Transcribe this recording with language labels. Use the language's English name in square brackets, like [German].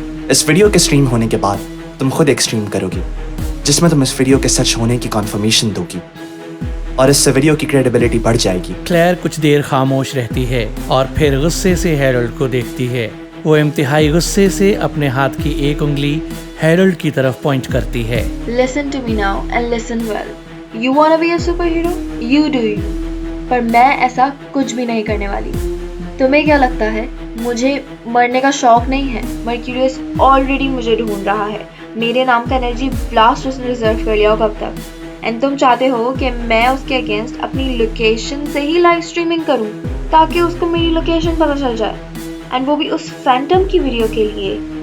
[Hindi] इस वीडियो के स्ट्रीम होने के बाद तुम खुद एक स्ट्रीम करोगी जिसमें तुम इस वीडियो के सच होने की कन्फर्मेशन दोगी और इससे वीडियो की क्रेडिबिलिटी बढ़ जाएगी। क्लेयर कुछ देर खामोश रहती है और फिर गुस्से से हैरल्ड को देखती है। वो इंतहाई गुस्से से अपने हाथ की एक उंगली हैरल्ड की तरफ पॉइंट करती है। [English] Listen to me now and listen well. You wanna be a superhero? You do you. [Hindi] पर मैं ऐसा कुछ भी नहीं करने वाली। तुम्हें क्या लगता है मुझे मरने का शौक नहीं है? मर्क्यूरियस ऑलरेडी मुझे ढूंढ रहा है। मेरे नाम का एनर्जी ब्लास्ट उसने रिजर्व कर लिया हो कब तक। एंड तुम चाहते हो कि मैं उसके अगेंस्ट अपनी लोकेशन से ही लाइव स्ट्रीमिंग करूं ताकि उसको मेरी लोकेशन पता चल जाए, एंड वो भी उस फैंटम की वीडियो के लिए।